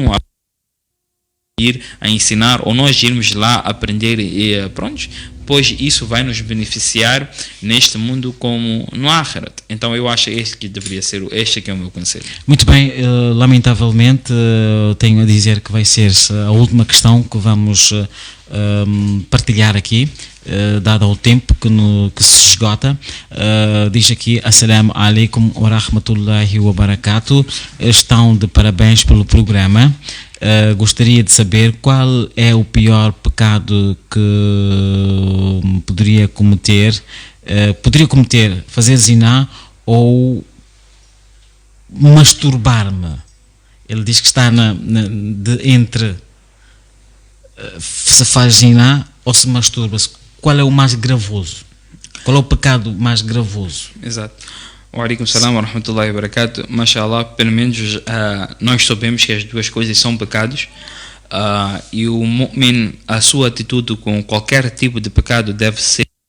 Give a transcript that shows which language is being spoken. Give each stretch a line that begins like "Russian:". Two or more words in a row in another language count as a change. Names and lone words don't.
Portuguese: ir a ensinar, ou nós irmos lá aprender e pronto, pois isso vai nos beneficiar neste mundo como no Akhirat. Então eu acho que deveria ser este que é o meu conselho. Muito bem, lamentavelmente tenho a dizer que vai ser a última questão que vamos partilhar aqui, dado o tempo que se esgota. Diz aqui:
Arabic: السلام عليكم ورحمة الله وبركاته.
Portuguese: Estão de parabéns pelo programa. gostaria de saber qual é o pior pecado que poderia cometer, fazer ziná ou masturbar-me. Ele diz que está entre se faz ziná ou se masturba-se. Qual é o mais gravoso? Qual é o pecado mais gravoso? Exato.
Arabic: وعليكم السلام ورحمة الله وبركاته.
Portuguese: Mashallah, pelo menos nós sabemos que as duas coisas são pecados. E o mu'min, a sua atitude com qualquer tipo de pecado deve ser